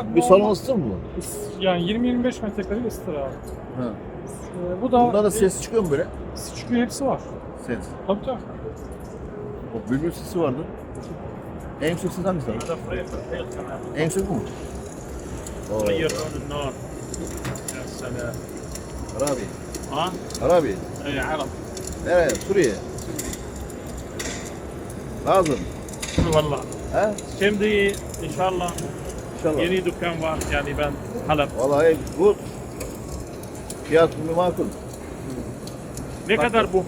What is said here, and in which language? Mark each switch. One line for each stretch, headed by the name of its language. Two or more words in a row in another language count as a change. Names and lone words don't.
Turkish: Bir salon ısıtıyor mu bu? yani 20-25 metrekare ısıtır abi. Ha. Bu da Bundan da ses çıkıyor mu böyle? çıkıyor, hepsi var. Ses. Tabii tabii. O bülbül sesi vardı. En yüksek ses hangisi abi? En yüksek bu mu? Oo.
Arabic: غير لون النار يا سلام
Turkish: Arabi. ها Arabi.
Arabic: اي عرب
Turkish: Nereye? Suriye. Lazım. والله Ha? şimdi inşallah İnşallah. yeni dükkan var yani ben Halep. Vallahi bu fiyat makul. Ne kadar bu?